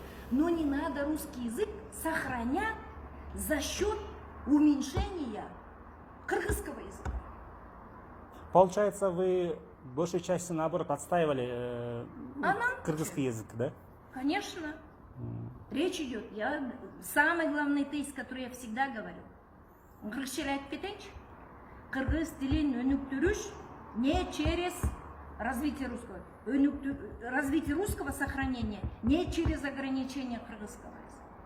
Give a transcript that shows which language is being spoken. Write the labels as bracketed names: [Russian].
[Russian] Но не надо русский язык сохранять за счет уменьшения кыргызского языка. Получается, вы большую часть наоборот отстаивали кыргызский язык, да? Конечно. Речь идет. Самый главный тезис, который я всегда говорю. [Kyrgyz] Кыргызча айтып кетейинчи. Кыргыз тилин өнүктүрүш [Russian] не через развитие русского. Развитие русского сохранения не через ограничение кыргызского языка.